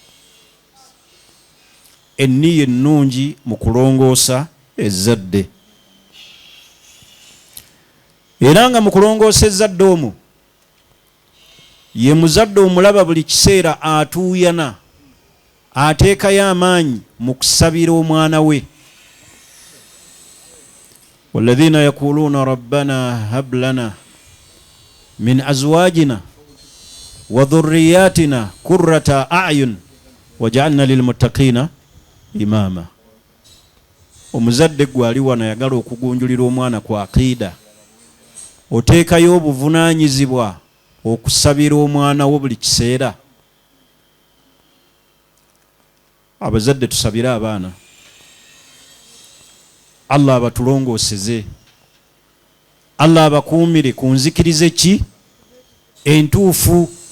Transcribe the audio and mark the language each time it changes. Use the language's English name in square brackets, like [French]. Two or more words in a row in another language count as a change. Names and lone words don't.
[Ganda] Enniya ennungi mu kulongoosa ezzadde. Era nga mu kulongoosa ezzadde omwo ye muzadde omulaba buli kiseera atuuyana ateekayo amaanyi mu kusabira omwana we. [Arabic] والذين يقولون ربنا هب لنا من أزواجنا وذرياتنا قرة أعين وجعلنا للمتقين إماما. [Ganda] omuzadde gwali wano yagala okugunjulira omwana ku aqida, oteekayo obuvunaanyizibwa okusabira omwana wo buli kiseera. Abazadde tusabire abaana, Allah abatulongooseze, Allah abakuumire ku nzikirize ki entuufu.